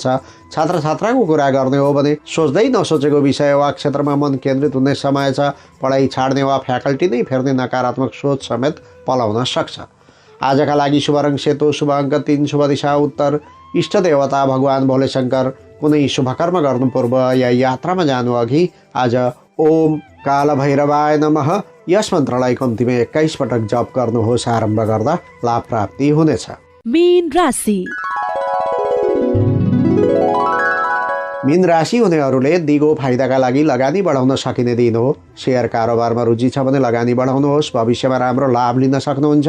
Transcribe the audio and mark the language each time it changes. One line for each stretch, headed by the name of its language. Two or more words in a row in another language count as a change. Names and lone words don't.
Nepali: छात्र छात्राको कुरा गर्ने हो भने सोच्दै नसोचेको विषय वा क्षेत्रमा मन केन्द्रित हुने समय छ। पढाइ छाड्ने वा फ्याकल्टी नै फेर्ने नकारात्मक सोच समेत पलाउन सक्छ। आजका लागि शुभ रङ सेतो, शुभ अङ्क 3, शुभ दिशा उत्तर, इष्ट देवता भगवान भोले शङ्कर। कुनै शुभकर्म गर्नु पूर्व या यात्रामा जानु अघि आज
Sanskrit: ओम काल भैरवाय नमः
Nepali: यस मन्त्रलाई कम्तीमा 21 पटक जप गर्नुहोस्। आरम्भ गर्दा लाभ प्राप्ति हुनेछ। मीन राशि। मीन राशि हुनेहरूले दिगो फाइदाका लागि लगानी बढाउन सकिने दिन हो। सेयर कारोबारमा रुचि छ भने लगानी बढाउनुहोस्। भविष्यमा राम्रो लाभ लिन सक्नुहुन्छ।